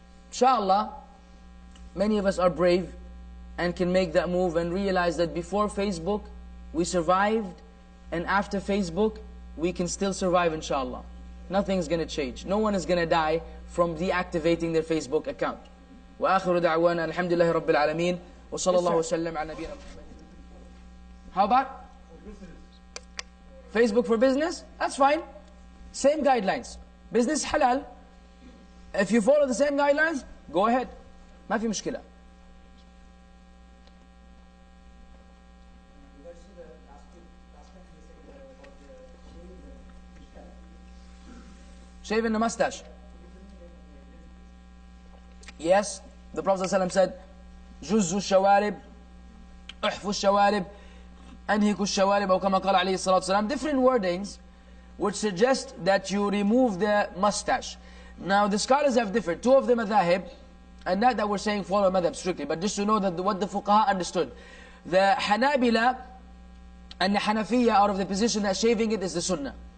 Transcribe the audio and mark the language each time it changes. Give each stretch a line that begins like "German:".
English: Inshallah, many of us are brave and can make that move and realize that before Facebook, we survived, and after Facebook, we can still survive, inshallah. Nothing's going to change. No one is going to die from deactivating their Facebook account.
Arabic: وآخر دعوانا الحمد لله رب العالمين وصلى الله وسلم على نبينا محمد.
English: How about Facebook for business? That's fine. Same guidelines. Business halal. If you follow the same guidelines, go ahead.
Arabic: ما في مشكلة.
English: Shaving the mustache. Yes, the Prophet ﷺ said,
Arabic: جُزُّ الشَّوَارِبْ أُحْفُ الشَّوَارِبْ أَنْهِكُ الشَّوَارِبْ أو كما قال عليه الصلاة والسلام.
English: Different wordings which suggest that you remove the mustache. Now the scholars have differed. Two of the madhahib, and not that we're saying follow madhab strictly, but just to know that what the fuqaha understood. The Hanabila and the Hanafiya are of the position that shaving it is the sunnah.